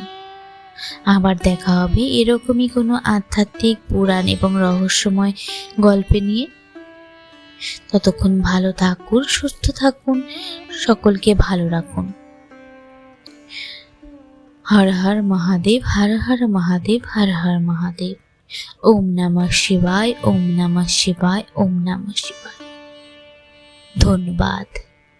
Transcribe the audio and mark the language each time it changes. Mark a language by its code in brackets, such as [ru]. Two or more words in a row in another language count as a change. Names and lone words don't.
[bn] আবার দেখা হবে এরকমই কোনো আধ্যাত্মিক, পুরাণ এবং রহস্যময় গল্পে নিয়ে। ততক্ষণ ভালো থাকুন, সুস্থ থাকুন, সকলকে ভালো রাখুন। হর হর মহাদেব, হর হর মহাদেব, হর হর মহাদেব। [sa] ওম নমঃ শিবায়, ওম নমঃ শিবায়, ওম নমঃ শিবায়। [bn] ধন্যবাদ।